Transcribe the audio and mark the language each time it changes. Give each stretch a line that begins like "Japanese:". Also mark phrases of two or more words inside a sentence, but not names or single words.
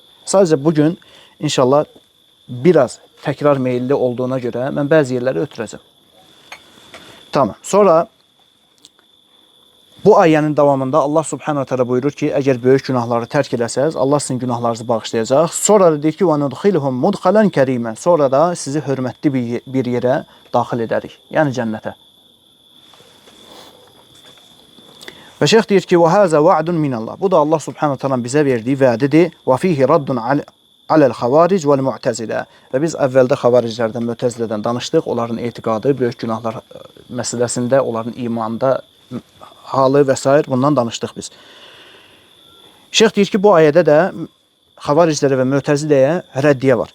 Azerbaijani: Sadəcə bugün inşallah biraz təkrar meyilli olduğuna görə mən bəzi yerləri ötürəcəm. Tamam. Sonra bu ayənin davamında Allah
Arabic: سبحانه تعالى
Azerbaijani: buyurur ki, əgər böyük günahları tərk edəsəz, Allah sizin günahlarınızı bağışlayacaq. Sonra da deyir ki,
Arabic: وَنُدْخِلْهُمْ مُدْخَلًا كَرِيمًا.
Azerbaijani: Sonra da sizi hörmətli bir yerə daxil edərik. Yəni cənnətə. Və şeyx deyir ki,
Arabic: وَهَذَا وَعْدٌ مِنَ اللّٰهِ.
Azerbaijani: Bu da Allah
Arabic: سبحانه تعالى
Azerbaijani: bizə verdiyi vədidir.
Arabic: وَفِيهِ رَدٌ على الخوارج والمعتزلة.
Azerbaijani: Və biz əvvəldə xavariclərdən, mü'təzilədən danışdıq. Onların etiqadı, böyük günahlar məsələsində, onların imanında halı və s. bundan danışdıq biz. Şeyx deyir ki, bu ayədə də xavariclərə və mü'təziləyə rəddiyə var.